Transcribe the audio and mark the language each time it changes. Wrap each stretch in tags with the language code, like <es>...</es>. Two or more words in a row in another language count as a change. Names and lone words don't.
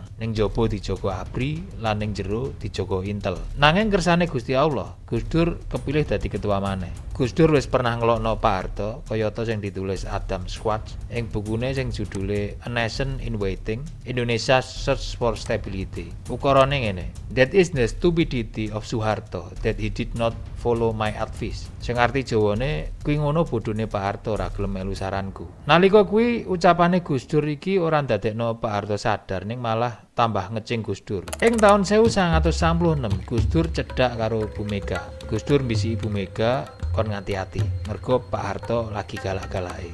<jv>Ning jaba dijaga ABRI lan ning jero dijaga Intel. Nanging kersane Gusti Allah, Gus Dur kepilih dadi ketua maneh. Gus Dur wis pernah ngelokno Pak Harto kayata sing ditulis Adam Schwartz ing bukune sing judule A Nation in Waiting, Indonesia Search for Stability. Ukarane ngene,</jv> <en>that is the stupidity of Soeharto that he did not follow my advice.</en> <jv>Sing arti Jawane kuwi ngono bodhone Pak Harto ora gelem melu saranku. Nalika kuwi ucapane Gus Dur iki ora ndadekno Pak Harto sadar ning malah tambah ngecing Gus Dur. Ing taun 1996 Gus Dur cedhak karo Bu Mega. Gus Dur mbisi Ibu Mega kon ngati-ati. Mergo Pak Harto lagi galak-galake.</jv>